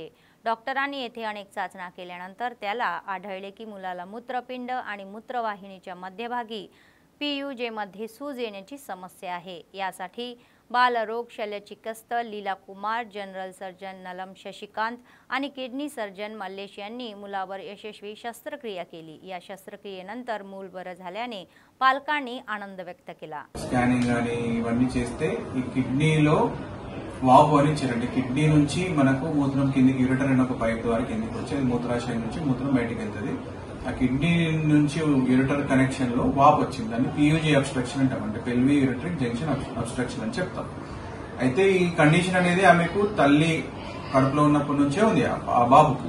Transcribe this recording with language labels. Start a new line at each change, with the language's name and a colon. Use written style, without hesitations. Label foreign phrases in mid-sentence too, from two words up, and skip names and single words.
Marathi: डॉक्टरांनी येथे अनेक चाचण्या केल्यानंतर त्याला आढळले की मुलाला मूत्रपिंड आणि मूत्रवाहिनीच्या मध्यभागी PUJ मध्ये सूज येण्याची समस्या आहे. यासाठी बालरोग शल्यचिकित्सक लीला कुमार, जनरल सर्जन नलम शशिकांत आणि किडनी सर्जन मल्लेश यांनी मुलावर यशस्वी शस्त्रक्रिया केली. या शस्त्रक्रियेनंतर मूल बरं झाल्याने पालकांनी आनंद व्यक्त केला.
Telugu: స్కానింగ్ అని ఇవన్నీ చేస్తే ఈ కిడ్నీలో వాపు అని ఇచ్చారంటే కిడ్నీ నుంచి మనకు మూత్రం కిందికి యూరిటర్ అనే ఒక పైప్ ద్వారా కిందికి వచ్చి మూత్రాశయం నుంచి మూత్రం బయటికి వెళ్తుంది. ఆ కిడ్నీ నుంచి
English: ureter connection
Telugu: లో వాపు వచ్చింది. దాన్ని
English: PUJ obstruction
Telugu: అంటాం. అంటే
English: pelvi ureteric junction obstruction
Telugu: అని చెప్తాం. అయితే ఈ కండిషన్ అనేది ఆమెకు తల్లి కడుపులో ఉన్నప్పటి నుంచే ఉంది ఆ బాబుకు.